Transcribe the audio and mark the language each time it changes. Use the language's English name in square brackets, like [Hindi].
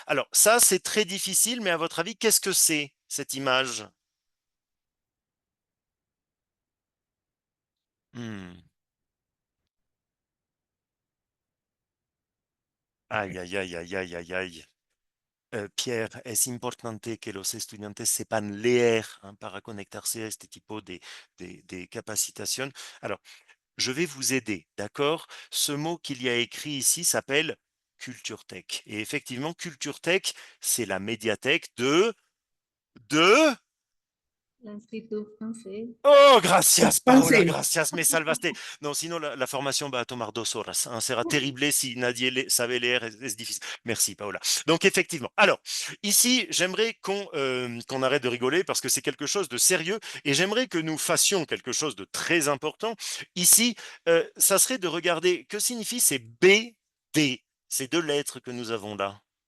[French] Alors ça, c'est très difficile, mais à votre avis, qu'est-ce que c'est, cette image? Hmm. Aïe, aïe, aïe, aïe, aïe, aïe, aïe. [Spanish] Pierre, es importante que los estudiantes sepan leer, hein, para conectarse a este tipo de capacitación. [French] Alors, je vais vous aider, d'accord? Ce mot qu'il y a écrit ici s'appelle Culture Tech. Et effectivement, Culture Tech, c'est la médiathèque de... L'Institut français. [Spanish] Oh, gracias, Paola, [French] Français. [Spanish] gracias, me salvaste. No, [French] sinon [Spanish] la formación va a tomar 2 horas. Hein, será terrible si nadie sabe leer, es difícil. [French] Merci, Paola. Donc, effectivement. Alors, ici, j'aimerais qu'on arrête de rigoler parce que c'est quelque chose de sérieux et j'aimerais que nous fassions quelque chose de très important. Ici, ça serait de regarder que signifient ces BD, ces 2 lettres que nous avons là.